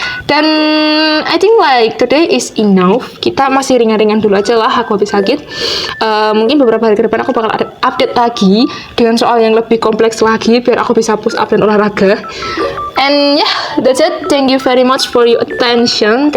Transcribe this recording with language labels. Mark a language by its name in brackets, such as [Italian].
[Indonesian] Dan [English] I think like today is enough. [Indonesian] Kita masih ringan-ringan dulu aja lah, aku habis sakit. Mungkin beberapa hari ke depan aku bakal update lagi dengan soal yang lebih kompleks lagi biar aku bisa push up dan olahraga. [English] And yeah, that's it. Thank you very much for your attention.